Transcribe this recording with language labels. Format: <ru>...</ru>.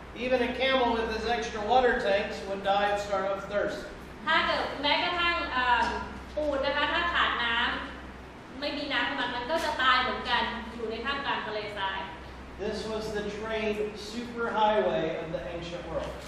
<en>Even a camel with his extra water tanks would die of starve of thirst.</en> <th>ถ้าเกิดแม้กระทั่งปูนนะคะถ้าขาดน้ำไม่มีน้ำมันก็จะตายเหมือนกันอยู่ในท่ามกลางทะเลทราย</th> <en>This was the trade superhighway of the ancient world.</en>